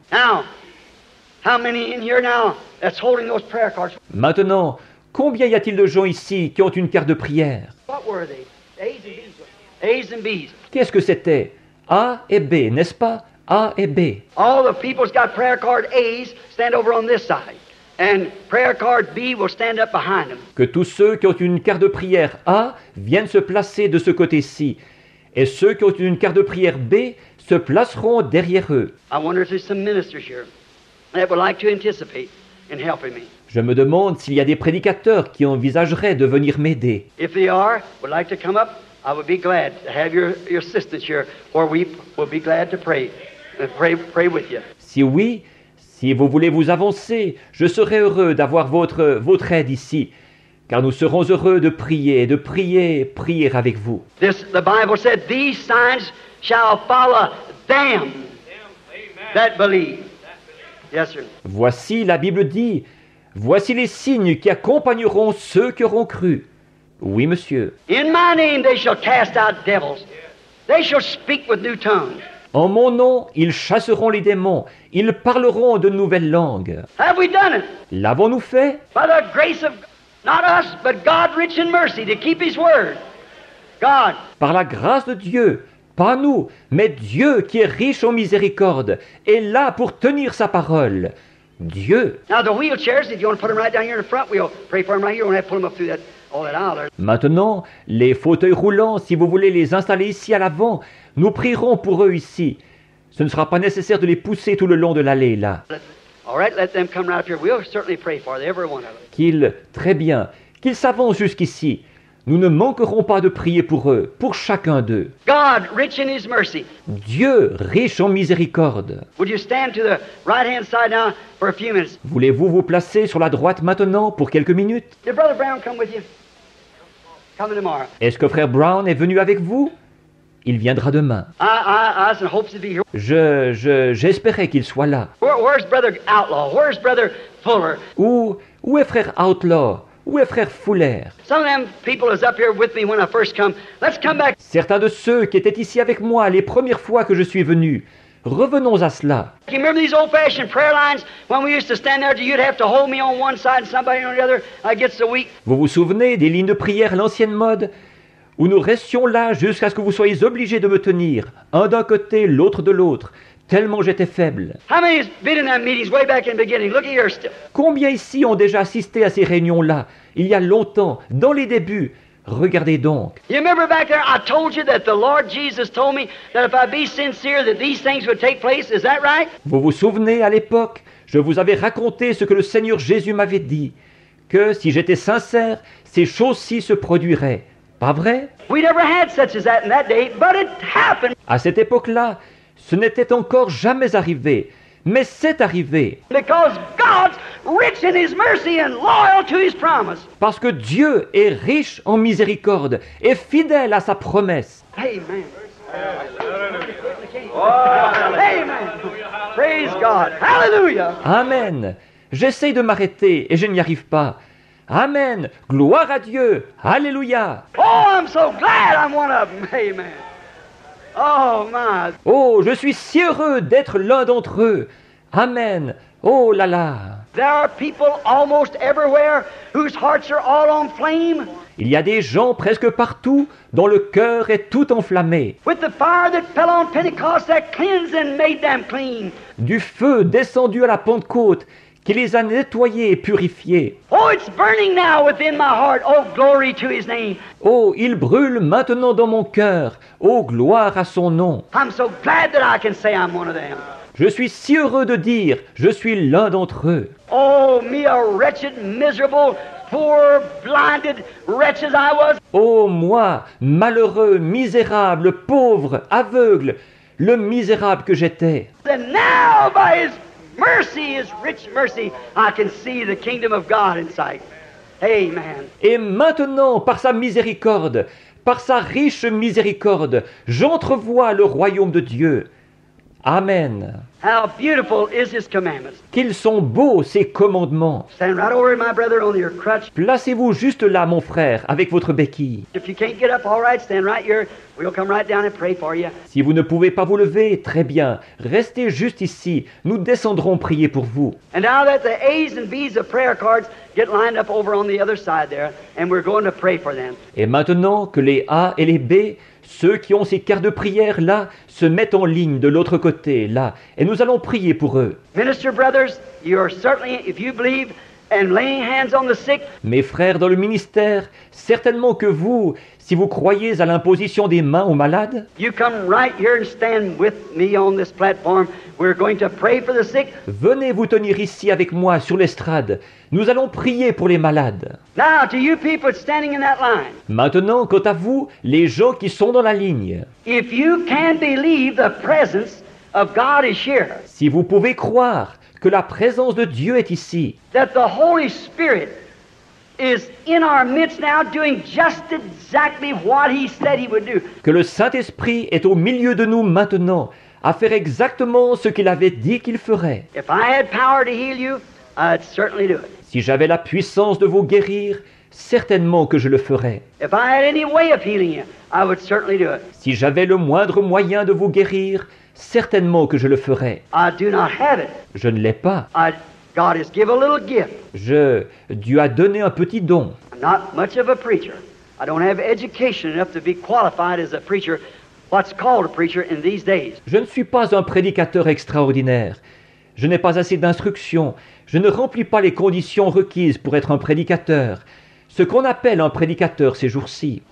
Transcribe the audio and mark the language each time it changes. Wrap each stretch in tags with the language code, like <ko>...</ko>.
<en>Now, how many in here now that's holding those prayer cards?</en> <fr>Maintenant, combien y a-t-il de gens ici qui ont une carte de prière?</fr> <en>What were they? A's and B's. A's and B's.</en> <fr>Qu'est-ce que c'était? A et B, n'est-ce pas? A et B.</fr> <en>All the people's got prayer card A's stand over on this side, and prayer card B will stand up behind them.</en> <fr>Que tous ceux qui ont une carte de prière A viennent se placer de ce côté-ci, et ceux qui ont une carte de prière B se placeront derrière eux.</fr> <en>I wonder if there's some ministers here that would like to anticipate in helping me.</en> <fr>Je me demande s'il y a des prédicateurs qui envisageraient de venir m'aider.</fr> <en>If they are, would like to come up, I would be glad to have your assistance here, or we will be glad to pray with you.</en> <fr>Si oui, si vous voulez vous avancer, je serai heureux d'avoir votre aide ici, car nous serons heureux de prier avec vous.</fr> <en>The Bible said, "These signs shall follow them that believe." Yes, sir.</en> <fr>Voici, la Bible dit, voici les signes qui accompagneront ceux qui auront cru. Oui, monsieur.</fr> <en>In my name they shall cast out devils. They shall speak with new tongues.</en> <fr>En mon nom, ils chasseront les démons, ils parleront de nouvelles langues.</fr> <en>Have we done it?</en> <fr>L'avons-nous fait?</fr> <en>By the grace of, not us, but God rich in mercy to keep His word. God.</en> <fr>Par la grâce de Dieu, pas nous, mais Dieu qui est riche en miséricorde, est là pour tenir sa parole. Dieu.</fr> <en>Now the wheelchairs, if you want to put them right down here in the front, we'll pray for them right here. We won't have to pull them up through all that aisle there.</en> <fr>Maintenant, les fauteuils roulants, si vous voulez les installer ici à l'avant, nous prierons pour eux ici. Ce ne sera pas nécessaire de les pousser tout le long de l'allée, là.</fr> <en>All right, let them come right up here. We'll certainly pray for every one of them.</en> <fr>Qu'ils s'avancent jusqu'ici. Nous ne manquerons pas de prier pour eux, pour chacun d'eux.</fr> <en>God, rich in His mercy.</en> <fr>Dieu, riche en miséricorde.</fr> <en>Would you stand to the right-hand side now for a few minutes?</en> <fr>Voulez-vous vous placer sur la droite maintenant pour quelques minutes?</fr> <en>Did Brother Brown come with you? Coming tomorrow.</en> <fr>Est-ce que frère Brown est venu avec vous? Il viendra demain.</fr> <en>I was in hopes to be here.</en> <fr>J'espérais qu'il soit là.</fr> <en>Where's Brother Outlaw? Where's Brother Fuller?</en> <fr>Où est frère Outlaw? Où est frère Fuller?</fr> <en>Some of them people was up here with me when I first come. Let's come back.</en> <fr>Certains de ceux qui étaient ici avec moi les premières fois que je suis venu. Revenons à cela.</fr> <en>You remember these old-fashioned prayer lines when we used to stand there? You'd have to hold me on one side and somebody on the other. I get so weak.</en> <fr>Vous vous souvenez des lignes de prière à l'ancienne mode? Où nous restions là jusqu'à ce que vous soyez obligés de me tenir, un d'un côté, l'autre de l'autre, tellement j'étais faible.</fr> <en>How many has been in that meetings way back in the beginning? Look at here still.</en> <fr>Combien ici ont déjà assisté à ces réunions-là, il y a longtemps, dans les débuts? Regardez donc.</fr> <en>You remember back there, I told you that the Lord Jesus told me that if I be sincere, that these things would take place. Is that right?</en> <fr>Vous vous souvenez, à l'époque, je vous avais raconté ce que le Seigneur Jésus m'avait dit, que si j'étais sincère, ces choses-ci se produiraient. Pas vrai?</fr> <en>We never had such as that in that day, but it happened.</en> <fr>À cette époque-là, ce n'était encore jamais arrivé, mais c'est arrivé.</fr> <en>Because God's rich in His mercy and loyal to His promise.</en> <fr>Parce que Dieu est riche en miséricorde et fidèle à sa promesse.</fr> <en>Amen. Amen. Praise God. Hallelujah. Amen.</en> <fr>J'essaye de m'arrêter et je n'y arrive pas. Amen. Gloire à Dieu. Alléluia.</fr> <en>Oh, I'm so glad I'm one of them. Amen. Oh, my.</en> <fr>Oh, je suis si heureux d'être l'un d'entre eux. Amen. Oh là là.</fr> <en>There are people almost everywhere whose hearts are all on flame.</en> <fr>Il y a des gens presque partout dont le cœur est tout enflammé.</fr> <en>With the fire that fell on Pentecost that cleansed and made them clean.</en> <fr>Du feu descendu à la Pentecôte qui les a nettoyés et purifiés.</fr> <en>Oh, it's burning now within my heart. Oh, glory to His name.</en> <fr>Oh, il brûle maintenant dans mon cœur. Oh, gloire à son nom.</fr> <en>I'm so glad that I can say I'm one of them.</en> <fr>Je suis si heureux de dire, je suis l'un d'entre eux.</fr> <en>Oh, me a wretched, miserable, poor, blinded wretch as I was.</en> <fr>Oh, moi, malheureux, misérable, pauvre, aveugle, le misérable que j'étais.</fr> <en>And now by His mercy, His rich mercy, I can see the kingdom of God in sight. Amen.</en> <fr>Et maintenant, par sa miséricorde, par sa riche miséricorde, j'entrevois le royaume de Dieu. Amen.</fr> <en>How beautiful is his commandments.</en> <fr>Qu'ils sont beaux, ces commandements.</fr> <en>Stand right over, my brother, on your crutch.</en> <fr>Placez-vous juste là, mon frère, avec votre béquille.</fr> <en>If you can't get up, all right, stand right here. We'll come right down and pray for you.</en> <fr>Si vous ne pouvez pas vous lever, très bien, restez juste ici. Nous descendrons prier pour vous.</fr> <en>And now that the A's and B's of prayer cards get lined up over on the other side there, and we're going to pray for them.</en> <fr>Et maintenant que les A et les B, ceux qui ont ces cartes de prière là, se mettent en ligne de l'autre côté, là, et nous allons prier pour eux.</fr> <en>Minister brothers, you are certainly, if you believe, and laying hands on the sick,</en> <fr>Mes frères dans le ministère, certainement que vous, si vous croyez à l'imposition des mains aux malades,</fr> <en>you come right here and stand with me on this platform. We're going to pray for the sick.</en> <fr>venez vous tenir ici avec moi sur l'estrade. Nous allons prier pour les malades.</fr> <en>Now, to you people standing in that line,</en> <fr>Maintenant, quant à vous, les gens qui sont dans la ligne,</fr> <en>if you can believe the presence of God is here,</en> <fr>si vous pouvez croire que la présence de Dieu est ici,</fr> <en>that the Holy Spirit is in our midst now doing just exactly what He said He would do.</en> <fr>que le Saint-Esprit est au milieu de nous maintenant, à faire exactement ce qu'il avait dit qu'il ferait.</fr> <en>If I had power to heal you, I'd certainly do it.</en> <fr>Si j'avais la puissance de vous guérir, certainement que je le ferais.</fr> <en>If I had any way of healing you, I would certainly do it.</en> <fr>Si j'avais le moindre moyen de vous guérir, certainement que je le ferais.</fr> <en>I do not have it.</en> <fr>Je ne l'ai pas.</fr> <en>God has given a little gift.</en> <fr>Dieu a donné un petit don.</fr> <en>I'm not much of a preacher. I don't have education enough to be qualified as a preacher, what's called a preacher in these days.</en> <fr>Je ne suis pas un prédicateur extraordinaire. Je n'ai pas assez d'instruction. Je ne remplis pas les conditions requises pour être un prédicateur. Ce qu'on appelle un prédicateur ces jours-ci.</fr>